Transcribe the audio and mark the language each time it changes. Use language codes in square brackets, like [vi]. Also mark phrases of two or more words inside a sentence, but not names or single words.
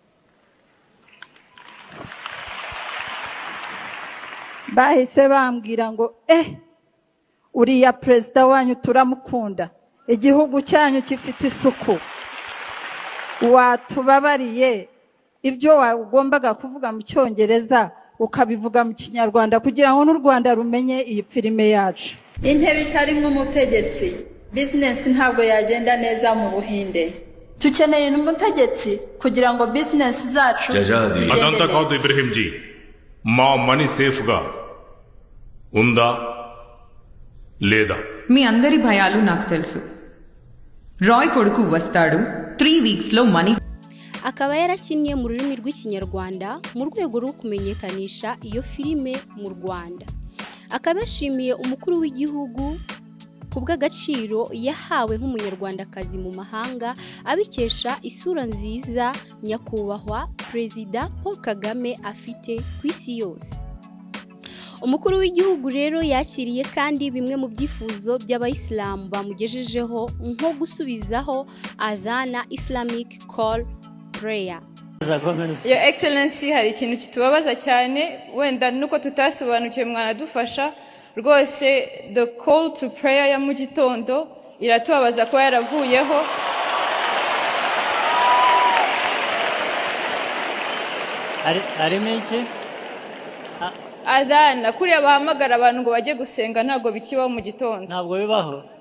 [rw] Bahise bambwira ngo uriya perezida wanyu turamukunda, igihugu cyanyu gifite isuku, watubabariye ibyo wagombaga kuvuga mu Cyongereza ukabivuga mu Kinyarwanda kugira ngo n'u Rwanda rumenye iyi filime yacu. Intebe itarimo umutegetsi, business ntabwo yagenda neza mu Buhinde. Tukeneye n'umutegetsi kugira ngo business zacu [te] అదంతా కాదు ఇబ్రహీంజీ, మా [en] money safe [te] ఉందా లేదా? మీ అందరి భయాలు నాకు తెలుసు. రాయ్ కొడుకు వస్తాడు, 3 [en] weeks money. [rw] Akaba yarakinnye mu rurimi rw'Ikinyarwanda mu rwego rwo kumenyekanisha iyo filime mu Rwanda. Akaba yashimiye umukuru w'igihugu ku bw'agaciro yahawe nk'umunyarwandakazi mu mahanga, abikesha isura nziza nyakubahwa Perezida Paul Kagame afite ku isi yose. Umukuru w'igihugu rero yakiriye kandi bimwe mu byifuzo by'abayisilamu bamugejejeho, nko gusubizaho Adhana [en] Islamic Call Prayer. Your Excellency, [rw] hari ikintu kitubabaza cyane, wenda nuko tutasobanukiwe mwanadufasha rwose. [en] The call to prayer [rw] ya mu gitondo iratubabaza ko yaravuyeho. Ari menshi Adhana kuriya bahamagara abantu ngo bajye gusenga ntago bikibaho mu gitondo. Ntabwo bibaho.